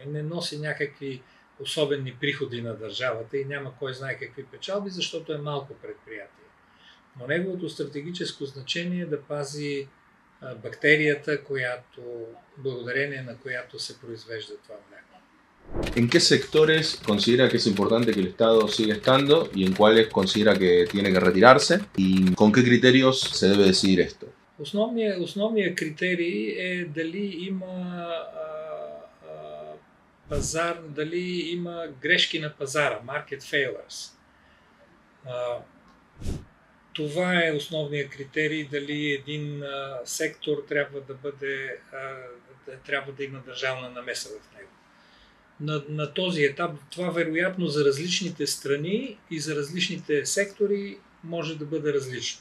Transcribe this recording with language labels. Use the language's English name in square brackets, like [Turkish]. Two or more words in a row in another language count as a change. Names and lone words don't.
[Bulgarian] Не носи някакви особени приходи на държавата и няма кой знае какви печалби, защото е малко предприятие. Но неговото стратегическо значение е да пази бактерията, благодарение на която се произвежда това мляко. [Spanish] ¿En qué sectores considera que es importante que el Estado siga estando y en cuáles considera que tiene que retirarse? ¿Y con qué criterios se debe decidir esto? [Bulgarian] Основният критерий е дали има пазар, дали има грешки на пазара, [English] market failures. [Bulgarian] Това е основният критерий, дали един сектор трябва да има държавна намеса в него. На този етап това вероятно за различните страни и за различните сектори може да бъде различно.